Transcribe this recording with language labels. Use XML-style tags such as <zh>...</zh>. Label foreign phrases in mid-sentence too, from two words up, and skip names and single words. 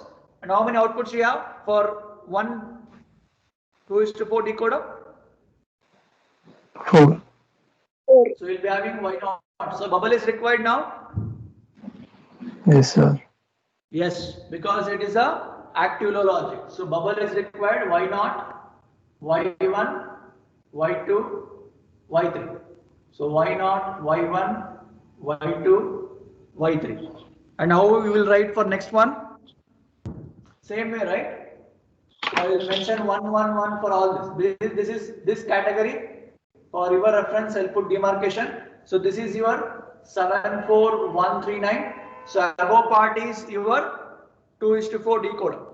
<en>And how many outputs you have for one 2:4 decoder? 4. So you'll be having Y naught. So bubble is required now? Yes, sir. Yes, because it is a active low logic. So bubble is required Y naught, Y1, Y2, Y3. So Y naught, Y1, Y2, Y3. And how we will write for next one? Same way, right? I will mention 1, 1, 1 for all this. This is this category. For your reference, I'll put demarcation. So this is your 74139. So above part is your 2:4 decoder.</en>